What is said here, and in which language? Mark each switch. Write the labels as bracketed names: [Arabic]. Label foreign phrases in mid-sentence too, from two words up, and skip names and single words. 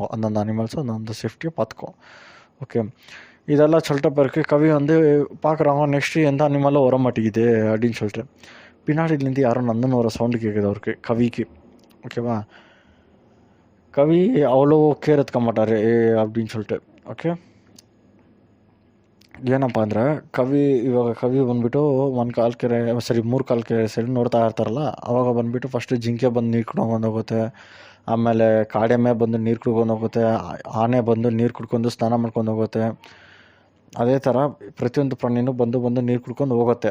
[Tamil] அந்தந்த அனிமல்ஸும் அந்தந்த சேஃப்டியை பார்த்துக்குவோம். ஓகே, இதெல்லாம் சொல்லிட்ட பிறகு கவி பார்க்குறாங்க, நெக்ஸ்ட்டு எந்த அனிமலும் வர மாட்டேங்குது அப்படின்னு சொல்லிட்டு பின்னாடிலேருந்து யாரும் நந்தன் வர சவுண்டு கேட்குது அவருக்கு, கவிக்கு. ஓகேவா, கவி அவ்வளோ கேர் எடுத்துக்க மாட்டார் அப்படின்னு சொல்லிட்டு. ஓகே, [Kannada] ಏನಪ್ಪ ಅಂದರೆ ಇವಾಗ ಕವಿ ಬಂದುಬಿಟ್ಟು ಒಂದು ಕಾಲು ಕೆರೆ ಸರಿ 3 ಕಾಲು ಕೆರೆ ಸರಿ ನೋಡ್ತಾ ಇರ್ತಾರಲ್ಲ, ಅವಾಗ ಬಂದುಬಿಟ್ಟು ಫಸ್ಟು ಜಿಂಕೆ ಬಂದು ನೀರು ಕುಡ್ಕೊಂಡು ಹೋಗುತ್ತೆ, ಆಮೇಲೆ ಕಾಡೆಮ್ಮೆ ಬಂದು ನೀರು ಕುಡ್ಕೊಂಡು ಹೋಗುತ್ತೆ, ಆನೆ ಬಂದು ನೀರು ಕುಡ್ಕೊಂಡು ಸ್ನಾನ ಮಾಡ್ಕೊಂಡು ಹೋಗುತ್ತೆ. ಅದೇ ಥರ ಪ್ರತಿಯೊಂದು ಪ್ರಾಣಿನೂ ಬಂದು ನೀರು ಕುಡ್ಕೊಂಡು ಹೋಗುತ್ತೆ.